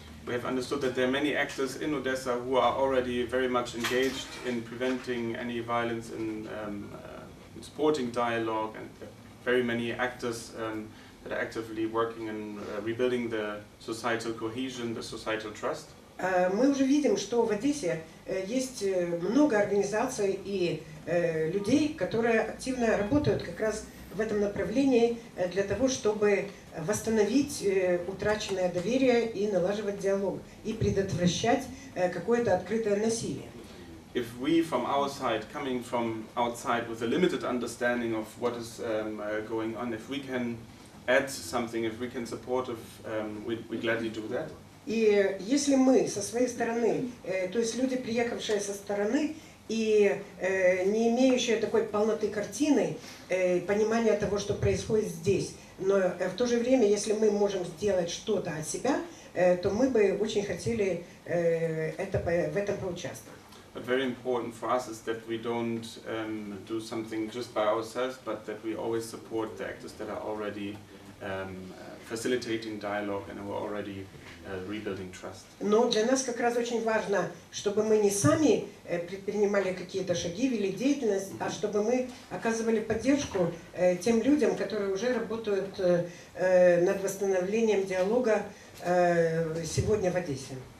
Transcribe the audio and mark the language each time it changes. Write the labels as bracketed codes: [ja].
[en] we have understood that there are many actors in Odessa who are already very much engaged in preventing any violence and supporting dialogue, and very many actors that are actively working in rebuilding the societal cohesion, the societal trust. [ru] Мы уже видим, что в Одессе есть много организаций и людей, которые активно работают как раз в этом направлении для того, чтобы восстановить утраченное доверие и налаживать диалог, и предотвращать какое-то открытое насилие. [en] If we from our side, coming from outside with a limited understanding of what is going on, if we can add something, if we can support, we gladly do that. [ru] И если мы со своей стороны, то есть люди, приехавшие со стороны и не имеющие такой полноты картины, понимания того, что происходит здесь, но в то же время, если мы можем сделать что-то от себя, то мы бы очень хотели в этом поучаствовать. [en] But very important for us is that we don't do something just by ourselves, but that we always support the actors that are already facilitating dialogue and who are already rebuilding trust. [ru] Но для нас как раз очень важно, чтобы мы не сами предпринимали какие-то шаги, вели деятельность, а чтобы мы оказывали поддержку тем людям, которые уже работают над восстановлением диалога сегодня в Одессе.